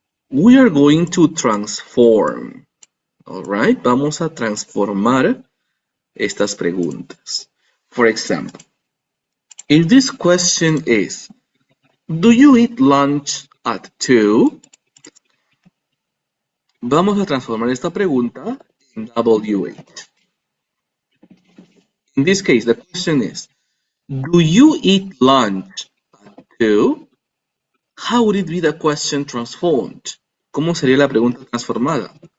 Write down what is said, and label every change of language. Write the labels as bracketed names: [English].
[English] We are going to transform. All right, [Spanish] vamos a transformar estas preguntas. [English] For example, if this question is, do you eat lunch at 2? [Spanish] Vamos a transformar esta pregunta en W8. [English] In this case, the question is, do you eat lunch at 2? How would it be the question transformed? [Spanish] ¿Cómo sería la pregunta transformada?